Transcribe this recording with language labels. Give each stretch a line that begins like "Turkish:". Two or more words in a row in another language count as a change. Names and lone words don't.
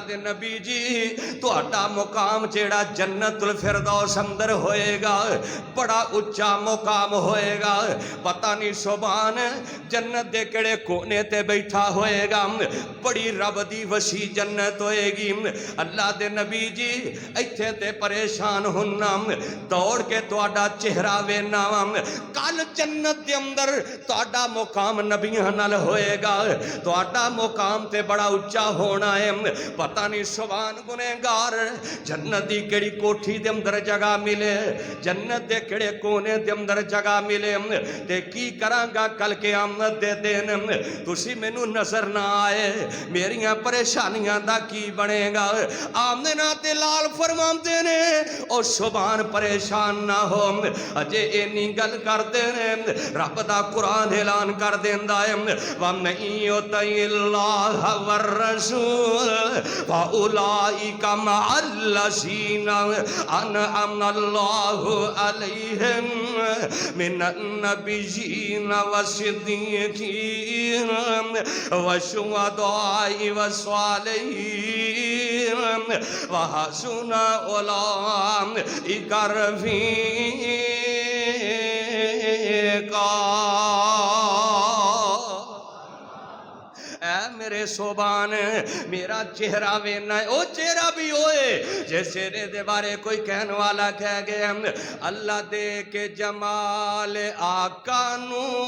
Punjabi: دے نبی جی تہاڈا مقام جیڑا جنت الفردوس اندر ہوئے گا بڑا اچا مقام ہوئے گا پتہ نہیں سبحان جنت دے کڑے کونے تے بیٹھا ہوئے گا بڑی رب دی وسیع جنت ہوئے گی اللہ دے نبی جی ایتھے تے پریشان ہونا دوڑ کے تہاڈا چہرہ وینا وا کل جنت دے اندر تہاڈا مقام نبیاں نال ہوئے گا تہاڈا مقام تے بڑا اچا ہونا ہے پتہ نہیں سبحان گنہگار جنت دی کیڑی کوٹھی دے اندر جگہ ملے جنت دے کیڑے کونے دے اندر جگہ ملے تے کی کراں گا کل قیامت دے دن تسی مینوں نظر نہ آئے میریاں پریشانیاں دا کی بنے گا آمنہ تے لال فرماندے نے او سبحان پریشان نہ ہو اجے اینی گل کردے نے رب دا قرآن اعلان کر دیندا ہے
Arabic: وَمَن يُطِعِ اللَّهَ وَالرَّسُولَ فَأُولَٰئِكَ مَعَ الَّذِينَ أَنْعَمَ اللَّهُ عَلَيْهِم مِّنَ النَّبِيِّينَ وَالصِّدِّيقِينَ وَالشُّهَدَاءِ وَالصَّالِحِينَ وَحَسُنَ أُولَٰئِكَ
Punjabi: رفیقا اے میرے سبحان میرا چہرہ وینا ہے او چہرہ بھی ہوئے جے چہرے دے بارے کوئی کہنے والا کہہ گیا اللہ دے کے جمال آقا نو